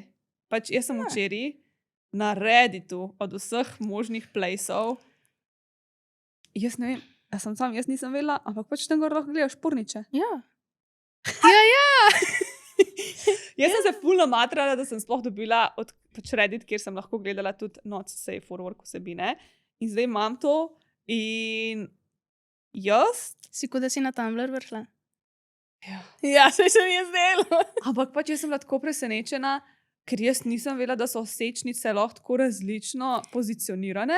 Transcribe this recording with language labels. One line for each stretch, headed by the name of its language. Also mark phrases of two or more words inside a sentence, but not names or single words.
Slovenian: Pač jaz sem včeraj na Redditu od vseh možnih placeov. Jaz ne vem, jaz nisem vedela, ampak pač tam gor lahko gledaš porniče. Ja. Jaz sem se ful namatrala, da sem sploh dobila od Reddit, kjer sem lahko gledala tudi
English: not safe for work
Slovenian: vsebine. In zdaj imam to in jaz... Si kot da si na Tumblr vršla? Ja, se mi je zdelo. Ampak pač jaz sem bila tako presenečena, ker jaz nisem vedela, da so sečnice lahko tako različno pozicionirane.